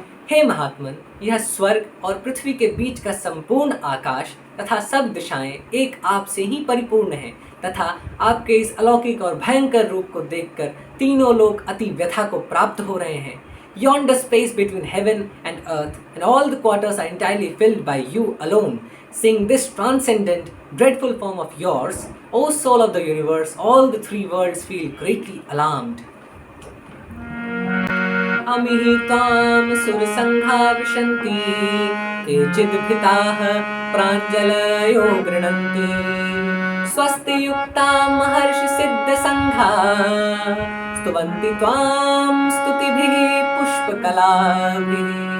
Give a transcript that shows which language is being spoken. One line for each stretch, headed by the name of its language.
Hindi: हे महात्मन, यह स्वर्ग और पृथ्वी के बीच का संपूर्ण आकाश तथा सब दिशाएं एक आप से ही परिपूर्ण हैं तथा आपके इस अलौकिक और भयंकर रूप को देखकर तीनों लोक अति व्यथा को प्राप्त हो रहे हैं।
English: Yonder space between heaven and earth and all the quarters are entirely filled by you alone. Seeing this transcendent, dreadful form of yours, O soul of the universe, all the three worlds feel greatly alarmed.
Sanskrit: अमिहि त्वां सुरसङ्घा विशन्ति केचिद्भीताः प्राञ्जलयो गृह्णन्ति स्वस्ति युक्तां महर्षिसिद्धसङ्घाः स्तुवन्ति त्वां स्तुतिभिः पुष्पकलाभिः।